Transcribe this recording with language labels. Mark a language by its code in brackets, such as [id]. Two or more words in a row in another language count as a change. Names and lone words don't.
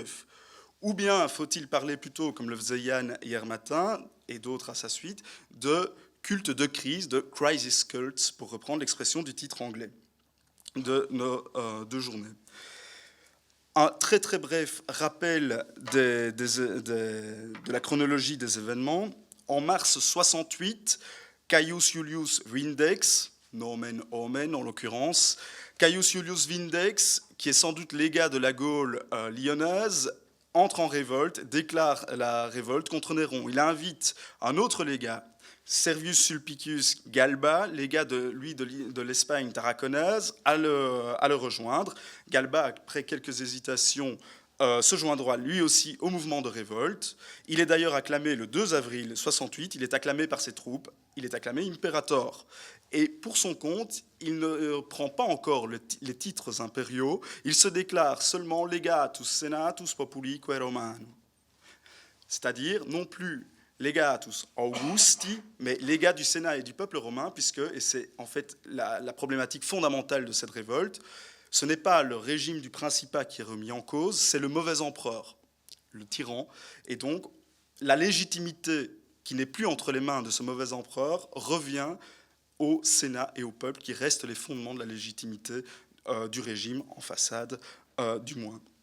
[fr] Ou bien faut-il parler plutôt, comme le faisait Yann hier matin, et d'autres à sa suite, de culte de crise, de [en] crisis cults, [fr] pour reprendre l'expression du titre anglais de nos deux journées. Un très très bref rappel de la chronologie des événements. En mars 68, Caius Iulius Vindex, [la] nomen omen [fr] en l'occurrence, Caius Iulius Vindex, qui est sans doute légat de la Gaule lyonnaise, entre en révolte, déclare la révolte contre Néron. Il invite un autre légat, Servius Sulpicius Galba, légat de l'Espagne tarraconaise, à le rejoindre. Galba, après quelques hésitations, se joindra lui aussi au mouvement de révolte. Il est d'ailleurs acclamé le 2 avril 68, il est acclamé par ses troupes, il est acclamé imperator. Et pour son compte, il ne prend pas encore les titres impériaux, il se déclare seulement [la] legatus senatus populique Romanum. [fr] C'est-à-dire non plus [la] legatus Augusti, [fr] mais légat du Sénat et du peuple romain, puisque, et c'est en fait la problématique fondamentale de cette révolte, ce n'est pas le régime du Principat qui est remis en cause, c'est le mauvais empereur, le tyran, et donc la légitimité qui n'est plus entre les mains de ce mauvais empereur revient au Sénat et au peuple, qui restent les fondements de la légitimité du régime, en façade du moins.